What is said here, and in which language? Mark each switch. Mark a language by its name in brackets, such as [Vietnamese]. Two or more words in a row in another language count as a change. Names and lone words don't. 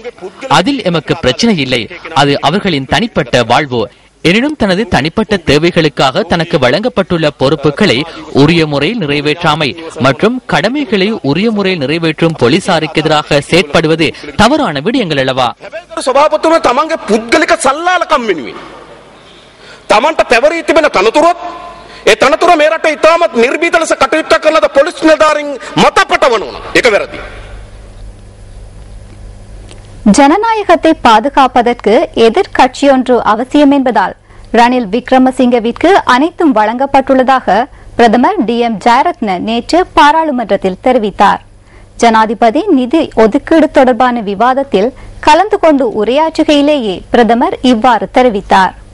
[Tamil] அதில் எமக்கு பிரச்சனை இல்லை. அது அவர்களின் தனிப்பட்ட வாழ்வு. எனினும் தனது தனிப்பட்ட தேவைகளுக்காக தனக்கு வழங்கப்பட்டுள்ள பொறுப்புகளை உரிய முறையில் நிறைவேற்றாமை மற்றும் கடமைகளை உரிய முறையில் நிறைவேற்றும் போலீசாருக்கு எதிராக செயற்படுவது தவறான விடயங்கள் அல்லவா? [Sinhala] සභාපතිතුමා තමන්ගේ පුද්ගලික සල්ලාලකම් වෙනුවෙන් තමන්ට පැවරී තිබෙන තනතුරත් ඒ තනතුර මේ රටේ ඉතාමත් නිර්භීත ලෙස කටයුතු කරන පොලිස් නිලධාරීන් මත පටවනවා. ඒක වැරදි. [Tamil] ஜனநாயகத்தை பாதுகாப்பதற்கு எதிர்க்கட்சியொன்று அவசியம் என்பதால் ரணில் விக்ரமசிங்கவிற்கு அனைத்தும் வழங்கப்பட்டுள்ளதாக பிரதமர் DM ஜெயரத்ன நேற்று பாராளுமன்றத்தில் தெரிவித்தார். ஜனாதிபதி நிதி ஒதுக்கீடு தொடர்பான விவாதத்தில் கலந்து கொண்டு உரையாற்றுகையிலேயே பிரதமர் இவ்வாறு தெரிவித்தார்.